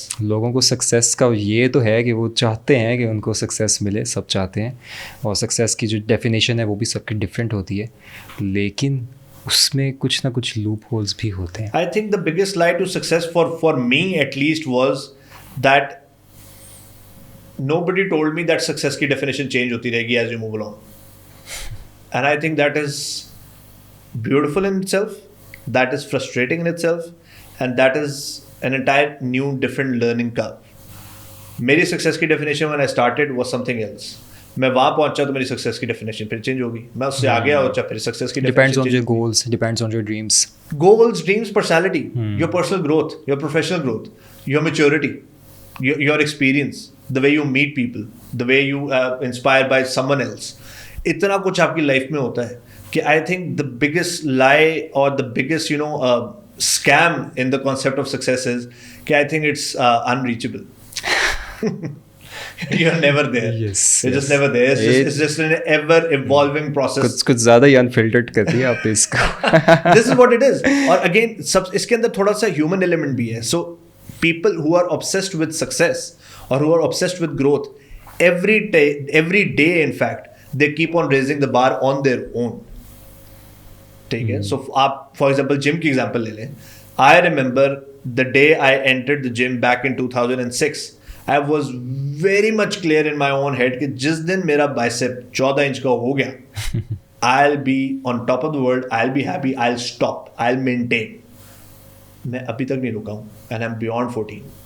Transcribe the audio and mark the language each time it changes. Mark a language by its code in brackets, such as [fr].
[ur] لوگوں کو سکسیس کا یہ تو ہے کہ وہ چاہتے ہیں کہ ان کو سکسیس ملے, سب چاہتے ہیں, اور سکسیس کی جو ڈیفینیشن ہے وہ بھی سب کی ڈفرینٹ ہوتی ہے, لیکن اس میں کچھ نہ کچھ لوپ ہولز بھی ہوتے ہیں. [en] I think the biggest lie to success for me at least was that nobody told me that success की definition change [ur] ہوتی رہے گی [en] as you move along. And I think that is beautiful in itself, that is frustrating in itself, and that is an entire new different learning curve. [ur] میری [en] success کی definition when I started was something else. [ur] میں وہاں پہنچا تو میری success کی definition پھر change ہوگی, میں اس سے آگے پہنچا پھر سکسیس کی [en] Depends on your goals, depends on your dreams. Goals, dreams, personality, your personal growth, your professional growth, your maturity, your experience, the way you meet people, the way you inspired by someone else. [ur] اتنا کچھ آپ کی life میں ہوتا ہے کہ [en] I think the biggest lie or the biggest scam in the concept of success is کہ I think it's unreachable. You're never there. Yes, you're just never there. It's just an ever evolving process. [ur] کچھ زیادہ ہی unfiltered کر دیا آپ نے اس کو. [en] This is what it is. [ur] اور again اس کے اندر تھوڑا سا human element بھی ہے. [en] So people who are obsessed with success or who are obsessed with growth, every day in fact they keep on raising the bar on their own. [ur] ٹھیک ہے, so آپ for example gym کی example لے لیں. [en] I remember the day I entered the gym back in 2006. I was very much clear in my own head [ur] کہ جس دن میرا bicep 14 inch کا ہو گیا, [en] I'll be on top of the world, I'll be happy, I'll stop, I'll maintain. [ur] میں ابھی تک نہیں رکا ہوں [en] and I'm beyond 14.